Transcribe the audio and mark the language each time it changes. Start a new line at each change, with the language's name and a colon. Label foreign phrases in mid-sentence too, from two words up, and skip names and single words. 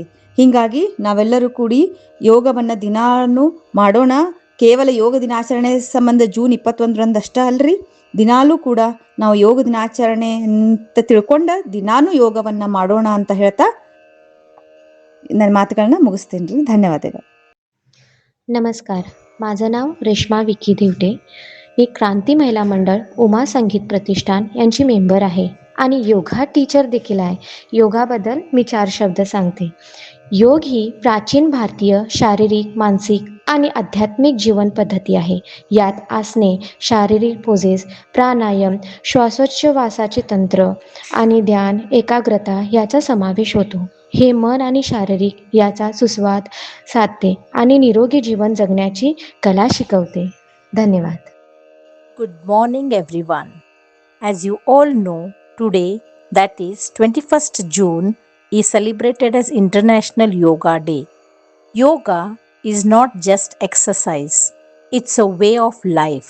Kannada: ಹಿಂಗಾಗಿ ನಾವೆಲ್ಲರೂ ಕೂಡಿ ಯೋಗವನ್ನ ದಿನಾನು ಮಾಡೋಣ. ಕೇವಲ ಯೋಗ ದಿನಾಚರಣೆ ಸಂಬಂಧ ಜೂನ್ 21 ಅಷ್ಟ ಅಲ್ರಿ, ದಿನಾಲೂ ಕೂಡ ನಾವು ಯೋಗ ದಿನಾಚರಣೆ ಅಂತ ತಿಳ್ಕೊಂಡ ದಿನಾನು ಯೋಗವನ್ನ ಮಾಡೋಣ ಅಂತ ಹೇಳ್ತಾ ನನ್ನ ಮಾತುಗಳನ್ನ ಮುಗಿಸ್ತೇನೆ ರೀ. ಧನ್ಯವಾದಗಳು.
Marathi: नमस्कार, माझं नाव रेश्मा विकी धिवटे. मी क्रांती महिला मंडळ उमा संगीत प्रतिष्ठान यांची मेंबर आहे आणि योगा टीचर देखील आहे. योगाबद्दल मी 4 शब्द सांगते. योग ही प्राचीन भारतीय शारीरिक, मानसिक आणि आध्यात्मिक जीवन पद्धती आहे. यात आसने, शारीरिक पोजेस, प्राणायाम, श्वासोच्छवासाचे तंत्र आणि ध्यान, एकाग्रता याचा समावेश होतो. हे मन आणि शारीरिक याचा सुसंवाद साधते आणि निरोगी जीवन जगण्याची कला शिकवते. धन्यवाद.
English: Good morning, everyone. As you all know, today, that is 21st June, is celebrated as International Yoga Day. Yoga is not just exercise, it's a way of life.